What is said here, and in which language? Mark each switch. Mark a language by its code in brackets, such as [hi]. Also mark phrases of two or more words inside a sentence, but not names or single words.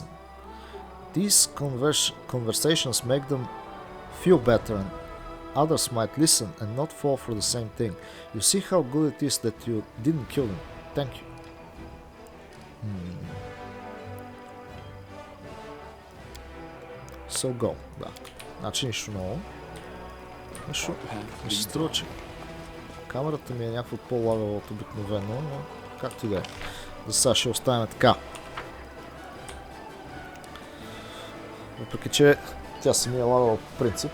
[en] These conversations make them feel better, and others might listen and not fall for the same thing. You see how good it is that you didn't kill them. Thank you. So go. [bg] Да. Значи нищо ново. Нещо ми се струва, че камерата ми е някакво по-лагава от обикновено, но както и да е. За сега ще оставим така. Въпреки че тя се ми е лагала по принцип.